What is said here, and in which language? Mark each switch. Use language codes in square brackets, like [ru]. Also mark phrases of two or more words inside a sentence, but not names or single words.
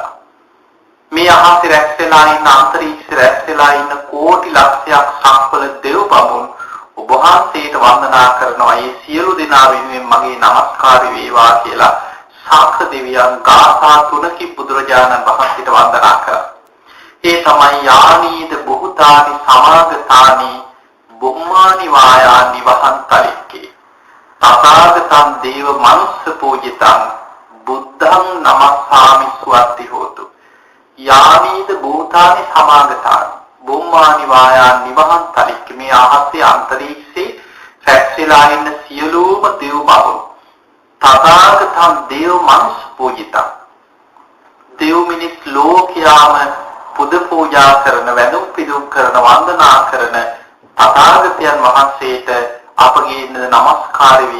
[si] මේ අහසේ රැස් වෙලා ඉන්න අන්තරීක්ෂ රැස් වෙලා ඉන්න කෝටි ලක්ෂයක් සක්වල දෙව් බඹුන් ඔබ වහන්සේට වන්දනා කරනවා. ඒ සියලු දෙනා වෙනුවෙන් මගේ নমස්කාරය වේවා කියලා සක්‍ර දෙවියන් ගාථා තුනකින් බුදුරජාණන් වහන්සේට වන්දනා කරා. ඒ තමයි [pi] යානීද බුතානි සමාගතානි බුම්මානි වායානි වහන්තරික්කේ තථාගතං දේව මනුස්ස පූජිතං බුද්ධං නමස්සාමි සුවත්ති හෝතු. යානීද භූතානි සමාගතානි බුම්මානි වායානි වහන්තරික්කේ. [si] මේ ආහසේ අන්තරීක්ෂේ රැස්ලා ඉන්න සියලුම දේව බඹුන් [pi] තථාගතං දේව මනුස්ස පූජිතං. [si] දේව මිනිස් ලෝකයාම පුද පූජා කරන, වැඳුම් පිදුම් කරන, වන්දනා කරන තථාගතයන් වහන්සේට අපගේ නමස්කාර වේවා.